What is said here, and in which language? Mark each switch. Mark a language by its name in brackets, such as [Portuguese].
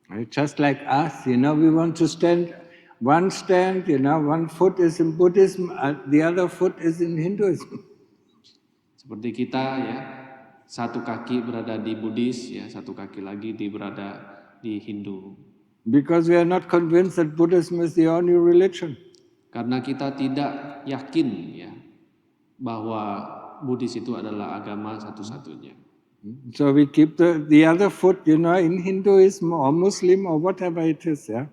[English] Just like us, we want to stand, one foot is in Buddhism, the other foot is in Hinduism. [Indonesian] Seperti kita, satu kaki berada di Buddhis, satu kaki lagi berada di Hindu. [English] Because we are not convinced that Buddhism is the only religion. [Indonesian] Karena kita tidak yakin bahwa Buddhis itu adalah agama satu-satunya. [English] So we keep the other foot, in Hinduism or Muslim or whatever it is,